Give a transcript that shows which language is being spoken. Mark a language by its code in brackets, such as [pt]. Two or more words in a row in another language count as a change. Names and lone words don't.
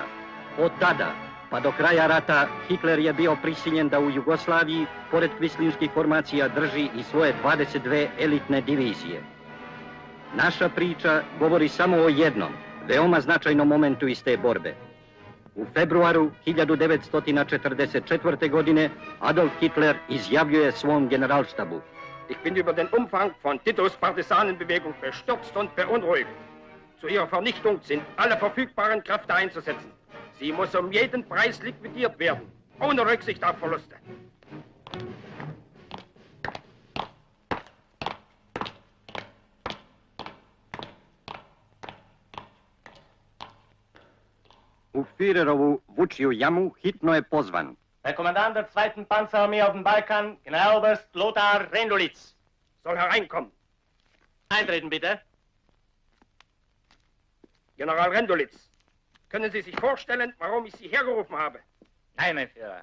[sr] Od tada pa do kraja rata Hitler je bio prisiljen da u Jugoslaviji, pored kvislinskih formacija, drži i svoje 22 elitne divizije. Naša priča govori samo o jednom, veoma značajnom momentu iz te borbe. U februaru 1944. godine Adolf Hitler izjavljuje svom generalštabu: [de] Ich bin über den Umfang von Titos Partisanenbewegung bestürzt und beunruhigt. Zu ihrer Vernichtung sind alle verfügbaren Kräfte einzusetzen. Sie muss um jeden Preis liquidiert werden, ohne Rücksicht auf Verluste. [sr] U Führerovu Vučiju jamu hitno je pozvan [de] Der Kommandant der 2. Panzerarmee auf dem Balkan, Generaloberst Lothar Rendolitz. Soll hereinkommen. Eintreten, bitte. General Rendolitz, können Sie sich vorstellen, warum ich Sie hergerufen habe? Nein, mein Führer.